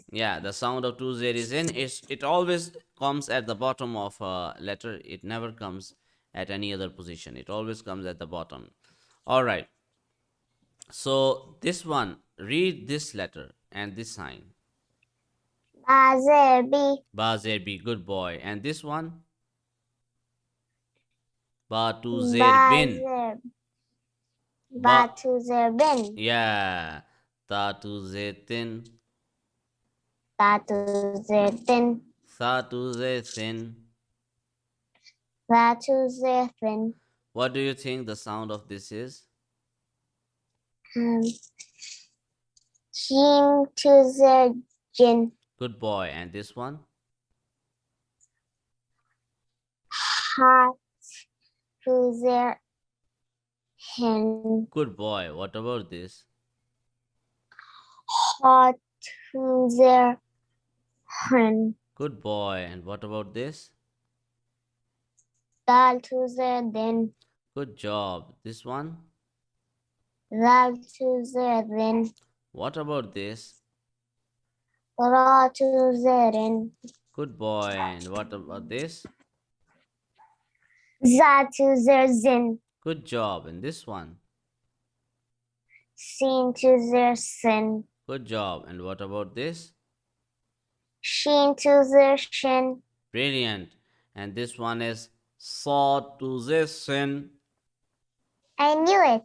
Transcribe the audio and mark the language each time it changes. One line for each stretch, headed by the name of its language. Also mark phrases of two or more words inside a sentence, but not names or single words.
English: Yeah, the sound of two Zair is in. It always comes at the bottom of a letter. It never comes at any other position. It always comes at the bottom. All right. So this one, read this letter and this sign.
Arabic: Ba, zer, bi. Ba, zer, bi.
English: Good boy. And this one?
Arabic: Ba, tu, zer, Ba, bin. zer, Ba, ba, tu, zer, bin.
English: yeah.
Arabic: Ta, tu, zer, tin. Ta, tu, zer, tin. Sa, tu, zer, thin. Ra, tu, zer, thin.
English: What do you think the sound of this is?
Arabic: Um, Jim, tu, zer, jin.
English: Good boy. And this one?
Arabic: Ha, tu, zer, hin.
English: Good boy. What about this?
Arabic: Ha, tu, zer, hin.
English: Good boy. And what about this?
Arabic: Dal, tu, zer, din.
English: Good job. This one?
Arabic: Ral, tu, zer, din.
English: What about this?
Arabic: Ra, tu, zer, in.
English: Good boy. And what about this?
Arabic: Za, tu, zer, zin.
English: Good job. And this one?
Arabic: Sin, tu, zer, sin.
English: Good job. And what about this?
Arabic: Shin, tu, zer, shin.
English: Brilliant. And this one is saw to this sin. I knew it.